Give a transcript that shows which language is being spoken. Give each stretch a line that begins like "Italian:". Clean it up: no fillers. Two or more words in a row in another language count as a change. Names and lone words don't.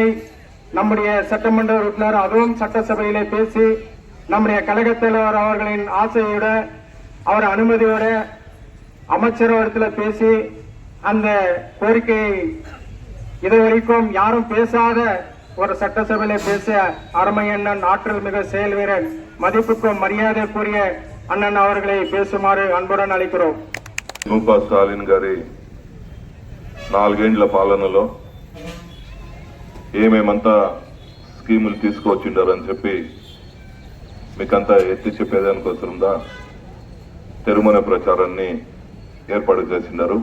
Tamil: நம்முடைய சட்டமன்ற உறுப்பினர் அதுவும் சட்டசபையிலே பேசி நம்முடைய கழகத் தலைவர் அவர்களின் ஆசையோட அவர் அனுமதியோட அமைச்சரவத்தில் பேசி அந்த கோரிக்கையை இதுவரைக்கும் யாரும் பேசாத ஒரு சட்டசபையில பேசிய அருமை அண்ணன் ஆற்றல் மிக செயல் வீரர் மதிப்புக்கும் மரியாதைக்குரிய అన్నన్ அவர்களை பேசுமாறு அன்புடன் அழைக்கிறோம்.
Telugu: ముపా స్టాలిన్ గారి 4 ఏళ్ల పాలనలో ఏమేమంతా స్కీములు తీసుకొచ్చిండారని చెప్పి మీకంతా ఎత్తి చెప్పేదానికోసందా తిరుమల ప్రచారాన్ని ఏర్పాటు చేసినారు.